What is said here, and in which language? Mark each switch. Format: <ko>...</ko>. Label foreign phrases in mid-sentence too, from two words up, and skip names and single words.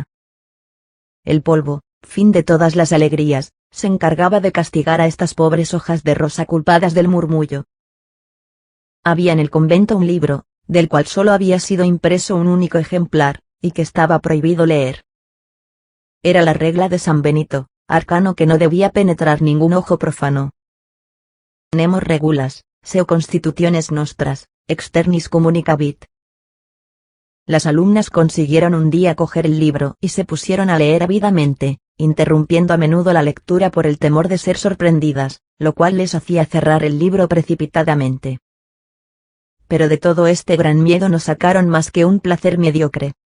<es>El polvo, fin de todas las alegrías, se encargaba de castigar a estas pobres hojas de rosa culpadas del murmullo. Había en el convento un libro, del cual solo había sido impreso un único ejemplar, y que estaba prohibido leer. Era la regla de San Benito, arcano que no debía penetrar ningún ojo profano.</es> <la>Nemo regulas, seu constitutiones nostras, externis communicabit.</la> <es>Las alumnas consiguieron un día coger el libro y se pusieron a leer ávidamente, interrumpiendo a menudo la lectura por el temor de ser sorprendidas, lo cual les hacía cerrar el libro precipitadamente. Pero de todo este gran miedo no sacaron más que un placer mediocre.</es>